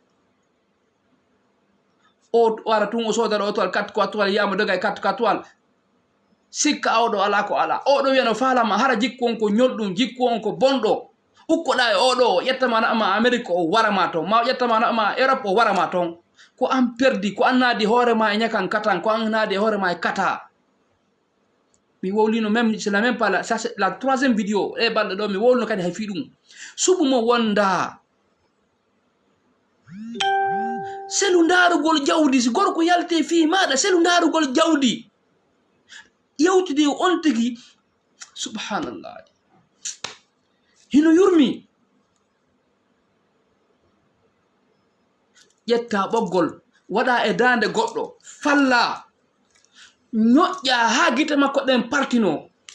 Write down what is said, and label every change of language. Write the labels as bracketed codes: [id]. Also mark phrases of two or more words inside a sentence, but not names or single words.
[ff] o ara tun o sodaɗo o toal 4 toal yiyama doga e 4 toal sikka awɗo ala ko ala oɗo wiyano falama hara jikku on ko ñolɗum jikku on ko bonɗo ukkoɗa e oɗo ƴettama naama Amérique o warama toon ma ƴettama naama Europe o warama toon ko an perdi ko an naadi hoorema e ñakan katan ko an naadi e hoorema e kata mi wowlino [fr] même c'est la même pas la, ça c'est la troisième vidéo [ff] e balɗe ɗo mi wowlino kadi hay fi ɗum suɓu mo wonda selu ndarugol jawdi si gorko yalte fi maɗa selu ndarugol jawdi yewtide on tigi subhanallah hino yurmi ƴetta ɓoggol waɗa e dande goɗɗo falla ñoƴƴa ha gite makko ɗen partino